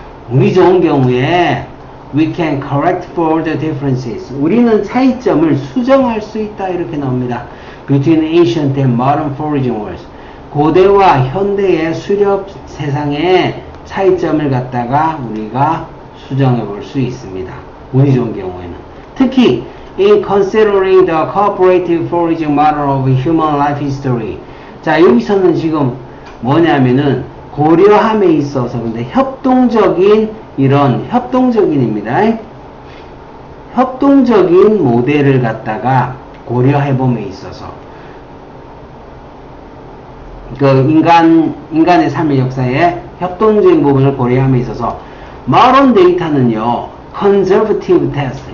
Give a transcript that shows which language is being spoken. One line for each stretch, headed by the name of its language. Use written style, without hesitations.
Korean: 운이 좋은 경우에
English: we can correct for the differences.
Korean: 우리는 차이점을 수정할 수 있다. 이렇게 나옵니다.
English: Between ancient and modern foraging worlds.
Korean: 고대와 현대의 수렵 세상의 차이점을 갖다가 우리가 수정해 볼 수 있습니다. 운이 좋은 경우에는. 특히
English: in considering the cooperative foraging model of human life history.
Korean: 자, 여기서는 지금 뭐냐면은 고려함에 있어서 근데 협동적인입니다. 협동적인 모델을 갖다가 고려해봄에 있어서 그 인간의 삶의 역사에 협동적인 부분을 고려함에 있어서 modern 데이터는요,
English: conservative test.